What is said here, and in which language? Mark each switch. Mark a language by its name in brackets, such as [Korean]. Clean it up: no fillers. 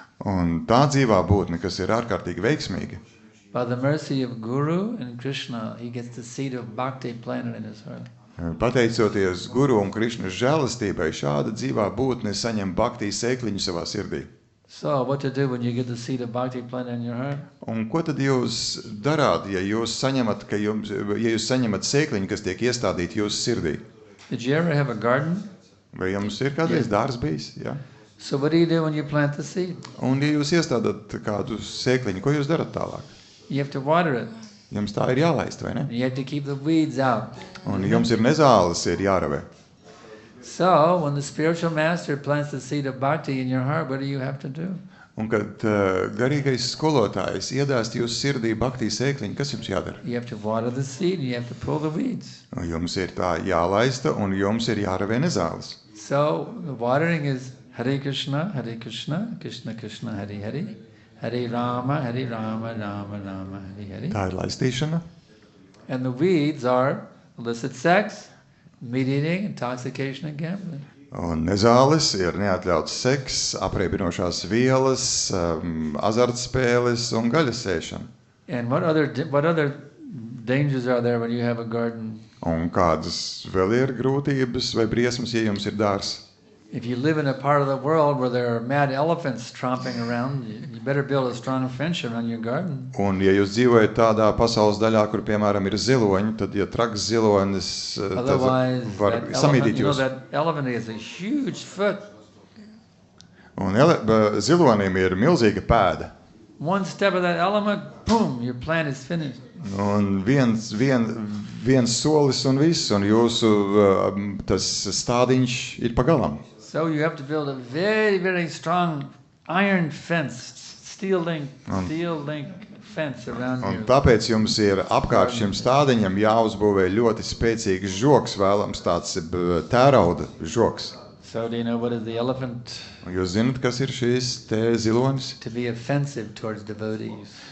[Latvian] Un tā dzīvā būtne, kas ir ārkārtīgi veiksmīga. [English] By the mercy of Guru and Krishna, he gets the seed of bhakti planted in his heart. [Latvian] Pateicoties Guru un Krišnas žēlastībai, šāda dzīvā būtne saņem bhakti sēkliņu savā sirdī. [English] So, what to do when you get the seed of bhakti planted in your heart? [Latvian] Un ko tad jūs darāt, ja jūs saņemat sēkliņu, kas tiek iestādīta jūsu sirdī? [English] Did you ever have a garden? [Latvian] Vai jums ir kādreiz dārs bijis? Jā. [English] So what do you do when you plant the seed? [Latvian] Un ja jūs iestādat kādu sēkliņu, ko jūs darat tālāk? [English] You have to water it. [Latvian] Jums tā ir jālaist, vai ne? [English] You have to keep the weeds out. [Latvian] Un jums ir nezāles, ir jāravē. [English] So, when the spiritual master plants the seed of bhakti in your heart, what do you have to do? [Latvian] Un kad garīgais skolotājs iedāst jūsu sirdī bhakti sēkliņu, kas jums jādara? [English] You have to water the seed and you have to pull the weeds. [Latvian] Un jums ir tā jālaista un jums ir jāravē nezāles. [English] So, the watering is Hare Krishna, Krishna Krishna, Hare Hare, Hare Rama, Rama Rama, Hare Hare. [Latvian] Tā ir laistīšana. [English] And the weeds are illicit sex, meat eating, intoxication, and gambling. [Latvian] Un nezāles ir neatļauts seks, apreibinošās vielas, azartspēles un gaļas ēšana. [English] And what other dangers are there when you have a garden? [Latvian] Un kādas vēl ir grūtības vai briesmas, ja jums ir dārs? [English] If you live in a part of the world where there are mad elephants tromping around, you better build a strong fence around your garden. [Latvian] Un ja jūs dzīvojat tādā pasaules daļā, kur piemēram ir ziloņi, tad ja traks zilonis, tad var samīdīt jūs. [English] That elephant has a huge foot. [Latvian] Un zilonim ir milzīga pēda. [English] One step of that elephant, boom, your plant is finished. [Latvian] Un viens solis un viss, un jūsu tas stādiņš ir pagalam. [English] So you have to build a very, very strong iron fence, steel link fence around you. [Latvian] Un tāpēc jums ir apkārt šim stādiņam jāuzbūvē ļoti spēcīgs žoks, vēlams tāds tērauda žoks. [English] So do you know what is the elephant? [Latvian] Un jūs zināt, kas ir šīs te zilonis? [English] To be offensive towards devotees.